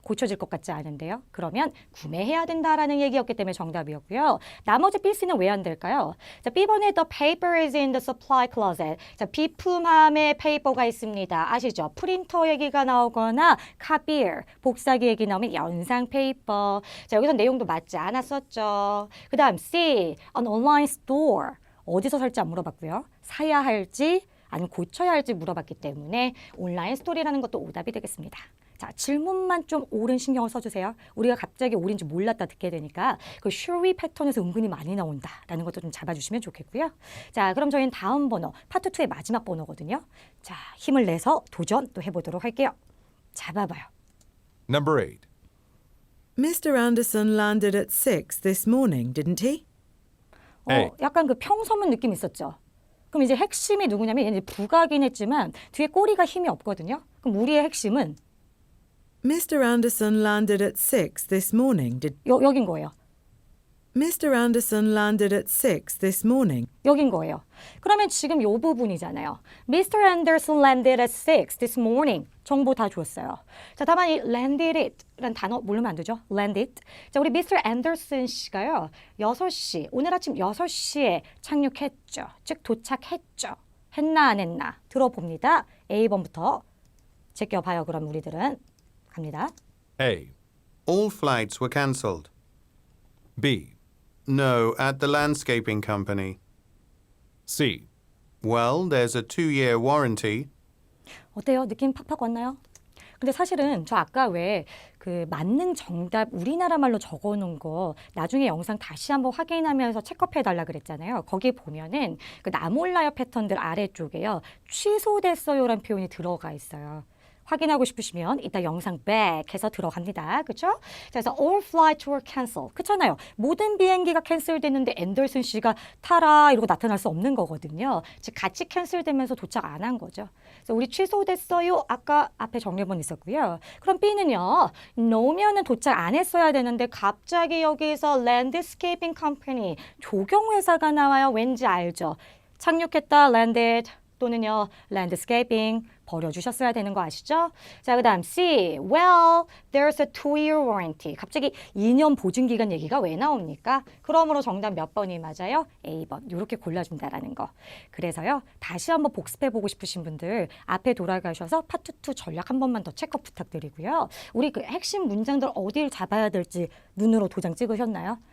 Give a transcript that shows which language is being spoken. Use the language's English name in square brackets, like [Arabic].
[Korean] 고쳐질 것 같지 않은데요. 그러면 구매해야 된다라는 얘기였기 때문에 정답이었고요. 나머지 B씨는 왜 안 될까요? 자, B번에 [English] the paper is in the supply closet. [Korean] 자, 비품함에 페이퍼가 있습니다. 아시죠? 프린터 얘기가 나오거나 copier, 복사기 얘기 나오면 연상 페이퍼. 자, 여기서 내용도 맞지 않았었죠. 그 다음 [English] C, an online store. [Korean] 어디서 살지 안 물어봤고요. 사야 할지 아니면 고쳐야 할지 물어봤기 때문에 온라인 스토리라는 것도 오답이 되겠습니다. 자, 질문만 좀 옳은 신경을 써주세요. 우리가 갑자기 옳은지 몰랐다 듣게 되니까 그 [English] should we [Korean] 패턴에서 은근히 많이 나온다라는 것도 좀 잡아주시면 좋겠고요. 자, 그럼 저희는 다음 번호, 파트 2의 마지막 번호거든요. 자, 힘을 내서 도전 또 해보도록 할게요. 잡아봐요. [English] Number 8. Mr. Anderson landed at 6 this morning, didn't he? [Korean] 에이. 약간 그 평서문 느낌 있었죠. 그럼 이제 핵심이 누구냐면 얘는 부가긴 했지만 뒤에 꼬리가 힘이 없거든요. 그럼 우리의 핵심은 [English] Mr. Anderson landed at 6 this morning, [Korean] 여긴 거예요. [English] Mr. Anderson landed at 6 this morning. [Korean] 여긴 거예요. 그러면 지금 요 부분이잖아요. [English] Mr. Anderson landed at 6 this morning. [Korean] 정보 다 줬어요. 자, 다만 이 landed it 라는 단어 모르면 안 되죠. landed. 자, 우리 Mr. Anderson 씨가요. 6시, 오늘 아침 6시에 착륙했죠. 즉 도착했죠. 했나 안 했나 들어봅니다. A번부터 제껴봐요. 그럼 우리들은 갑니다. [English] A. All flights were cancelled. B. No, at the landscaping company. C. Well, there's a 2-year warranty. [Korean] 어때요? 느낌 팍팍 왔나요? 근데 사실은 저 아까 왜 그 만능 정답 우리나라 말로 적어놓은 거 나중에 영상 다시 한번 확인하면서 체크해달라 그랬잖아요. 거기 보면은 그 나 몰라요 패턴들 아래쪽에요. 취소됐어요라는 표현이 들어가 있어요. 확인하고 싶으시면 이따 영상 back 해서 들어갑니다. 그렇죠? 그래서 [English] all flights were cancelled. [Korean] 그렇잖아요. 모든 비행기가 캔슬됐는데 앤더슨 씨가 타라 이러고 나타날 수 없는 거거든요. 즉 같이 캔슬되면서 도착 안 한 거죠. 그래서 우리 취소됐어요. 아까 앞에 정리번 있었고요. 그럼 B는요. no면은 도착 안 했어야 되는데 갑자기 여기서 landscaping company 조경회사가 나와요. 왠지 알죠? 착륙했다 landed 또는요 landscaping 버려주셨어야 되는 거 아시죠? 자, 그 다음 C. [English] Well, there's a 2-year warranty. [Korean] 갑자기 2년 보증기간 얘기가 왜 나옵니까? 그러므로 정답 몇 번이 맞아요? A번. 이렇게 골라준다라는 거. 그래서요. 다시 한번 복습해보고 싶으신 분들 앞에 돌아가셔서 파트 2 전략 한 번만 더 체크 부탁드리고요. 우리 그 핵심 문장들 어디를 잡아야 될지 눈으로 도장 찍으셨나요?